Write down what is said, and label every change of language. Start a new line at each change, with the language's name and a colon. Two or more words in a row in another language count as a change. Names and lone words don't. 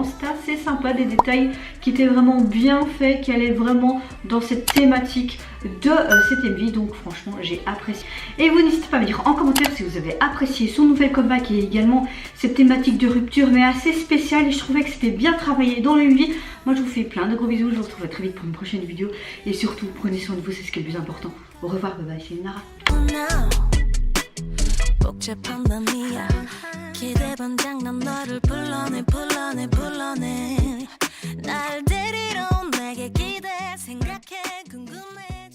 French: C'était assez sympa, des détails qui étaient vraiment bien faits, qui allaient vraiment dans cette thématique de cette MV, donc franchement j'ai apprécié. Et vous n'hésitez pas à me dire en commentaire si vous avez apprécié son nouvel comeback et également cette thématique de rupture mais assez spéciale, et je trouvais que c'était bien travaillé dans le MV. Moi je vous fais plein de gros bisous, je vous retrouve très vite pour une prochaine vidéo et surtout prenez soin de vous, c'est ce qui est le plus important. Au revoir,
English: bye bye,
French: c'est Nara.
Korean: 복잡한 밤이야 기대반장 난 너를 불러내 날 데리러 온 내게 기대 생각해 궁금해